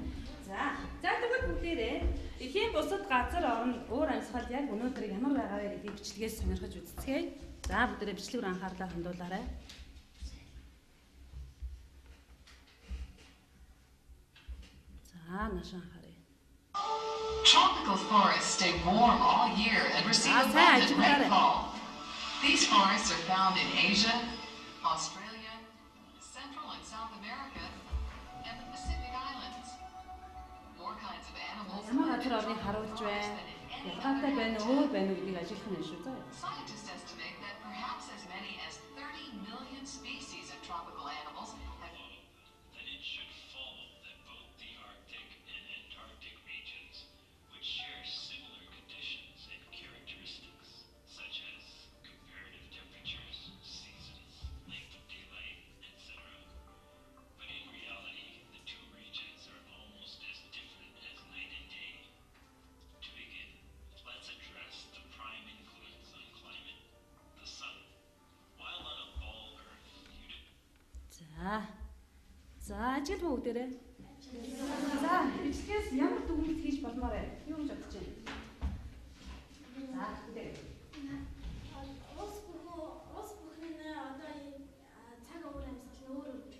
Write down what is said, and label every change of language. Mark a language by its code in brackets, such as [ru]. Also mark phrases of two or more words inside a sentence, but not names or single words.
[mn] За тэгвэл бүгдээрээ эхийн бусад газар орн уур амьсгал яг өнөөдөр ямар байгаа вэ гэдгийг бичлэгээс сонирхож үзцгээе. За бүгдээрээ бичлэг рүү анхаарлаа хандуулаарай. За нааш анхаарай. [en] Tropical forests stay warm all year and receive abundant rainfall. These forests are found in Asia, Australia, Central and South America, and the Pacific Islands. More kinds of animals [mn] Ямар газар орныг харуулж байна? Ялгаатай байна уу, өөр байна уу гэдгийг ажиглах нь шүү заа. [en] Scientists estimate that perhaps as many as 30 million species of tropical animals have that it should follow that both the Arctic and Antarctic regions, which share similar conditions and characteristics, such as comparative temperatures, seasons, length of daylight, etc. But in reality, the two regions are almost as different as night and day. To begin, let's address the prime influence on climate, the sun. While on a ball Earth, [mn] За ажил бүгдээрээ. За бичлэгээс ямар дүгнэлт хийж болмоор вэ? Юу гэж бодож байна? За бүгдээрээ. Ус бүхэн одоо цаг уур амьсгал өөр байдаг.